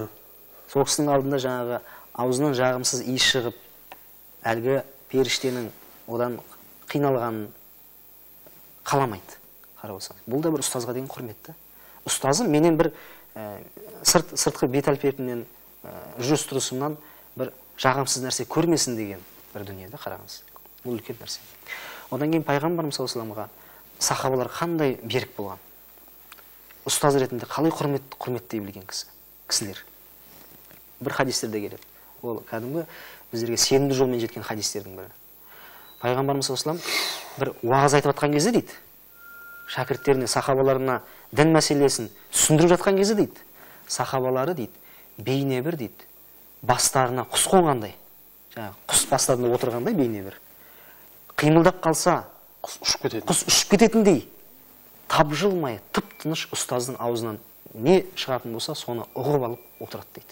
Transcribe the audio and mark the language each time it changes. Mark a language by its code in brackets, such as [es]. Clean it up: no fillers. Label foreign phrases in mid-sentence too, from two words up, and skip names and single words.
[kk] Сол кісінің алдында жаңағы аузынан жағымсыз иіс шығып, әлгі періштенің одан қиналғанын қаламайды. Қарап отырсаң, бұл да бір ұстазға деген құрметті. Ұстазы менен бір сыртқы бет әлпетімнен, жүріс-тұрысымнан бір жағымсыз нәрсе көрмесін деген бір дүниеде қараңыз. Бұл үлкен нәрсе. Одан кейін пайғамбарымыз [ar] صلى الله عليه وسلم [kk] сахабалар қандай берік болған. Ұстаз ретінде қалай құрметтей білген кісілер. Бір хадистерде келеді. Ол кәдімгі біздерге сенімді жолмен жеткен хадистердің бірі. Пайғамбарымыз [ar] صلى الله عليه وسلم [kk] бір уағыз айтып жатқан кезде дейді, шәкірттеріне, сахабаларына дін мәселесін түсіндіріп жатқан кезде дейді, сахабалары дейді, бейне бір дейді, бастарына құс қонғандай, құс бастарында отырғандай бейне бір, қимылдап қалса құс ұшып кететіндей, тапжылмай, тып-тыныш ұстаздың аузынан не шығатын болса, соны ұғып алып отырады дейді.